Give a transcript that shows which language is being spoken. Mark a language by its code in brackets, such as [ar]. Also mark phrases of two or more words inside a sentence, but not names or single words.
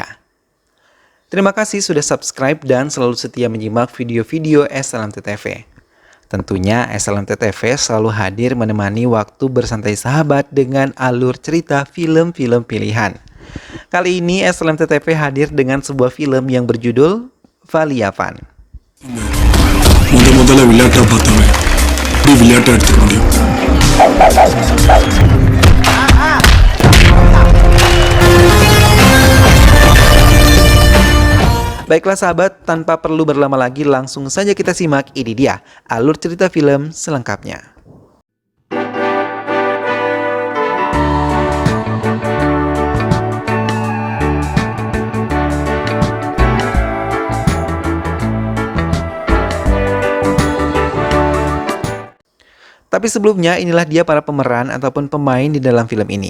[id] Terima kasih sudah subscribe dan selalu setia menyimak video-video SLMT-TV. Tentunya SLMT-TV selalu hadir menemani waktu bersantai sahabat dengan alur cerita film-film pilihan. Kali ini SLMT-TV hadir dengan sebuah film yang berjudul Valiyapan. [ta] முதல்ல விளையாட்டா பார்த்தவன் இப்படி விளையாட்டா எடுத்துக்க முடியும். [id] Baiklah sahabat, tanpa perlu berlama lagi langsung saja kita simak. Ini dia alur cerita film selengkapnya. Tapi sebelumnya, inilah dia para pemeran ataupun pemain di dalam film ini.